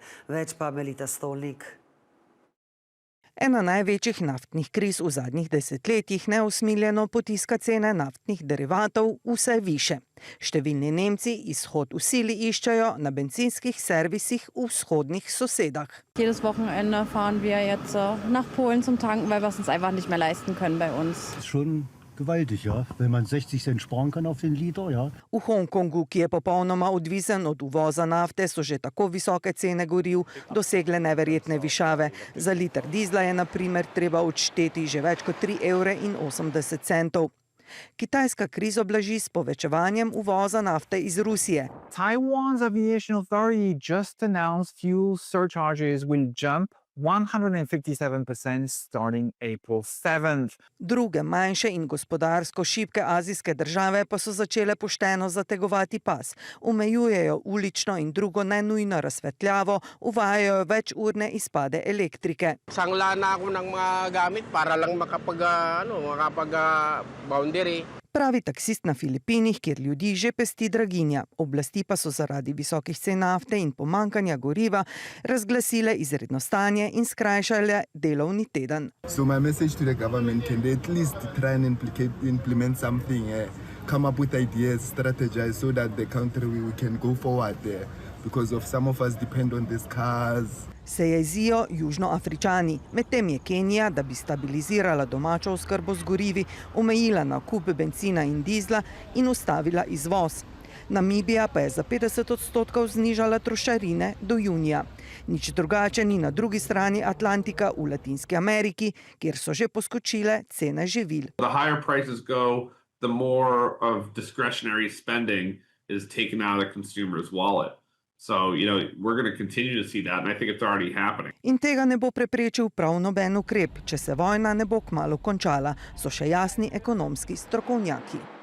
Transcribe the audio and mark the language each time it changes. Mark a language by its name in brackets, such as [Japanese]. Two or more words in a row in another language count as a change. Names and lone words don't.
[Slovenian] Več pa Melita Stolnik. Ena največjih naftnih kriz v zadnjih desetletjih neusmiljeno potiska cene naftnih derivatov vse više. Številni Nemci izhod v sili iščejo na bencinskih servisih v vzhodnih sosedah. [German] Jedes Wochenende fahren wir jetzt nach Polen zum Tanken, weil wir es uns einfach nicht mehr leisten können bei uns. Schon gewaltig, ja. Wenn man 60 Cent sparen kann auf den Liter, ja. [Slovenian] V Hongkongu, ki je popolnoma odvisen od uvoza nafte, so že tako visoke cene goriv dosegle neverjetne višave. Za liter dizla je na primer treba odšteti že več kot 3,80 evra. Kitajska krizo blaži s povečevanjem uvoza nafte iz Rusije. [English] Taiwan's aviation authority just announced fuel surcharges will jump 157% starting April 7th. [Slovenian] Druge manjše in gospodarsko šibke azijske države pa so začele pošteno zategovati pas. Omejujejo ulično in drugo nenujno razsvetljavo, uvajajo večurne izpade elektrike. [Filipino] Sangla na ako ng mga gamit para lang makapag-boundary. [Slovenian] Pravi taksist na Filipinih, kjer ljudi že pesti draginja. Oblasti pa so zaradi visokih cen nafte in pomanjkanja goriva razglasile izredno stanje in skrajšale delovni teden. [English] So my message to the government, can they at least try and implement something, come up with ideas, strategize so that the country we can go forward there, because of some of us depend on these cars. [Slovenian] Se jezijo Južnoafričani. Medtem je Kenija, da bi stabilizirala domačo oskrbo z gorivi, omejila nakup bencina in dizla in ustavila izvoz. Namibija pa je za 50% znižala trošarine do junija. Nič drugače ni na drugi strani Atlantika v Latinski Ameriki, kjer so že poskočile cene živil. [English] The higher prices go, the more of discretionary spending is taken out of the consumer's wallet. So, we're going to continue to see that, and I think it's already happening. [Slovenian] In tega ne bo preprečil prav noben ukrep, če se vojna ne bo kmalu končala, so še jasni ekonomski strokovnjaki.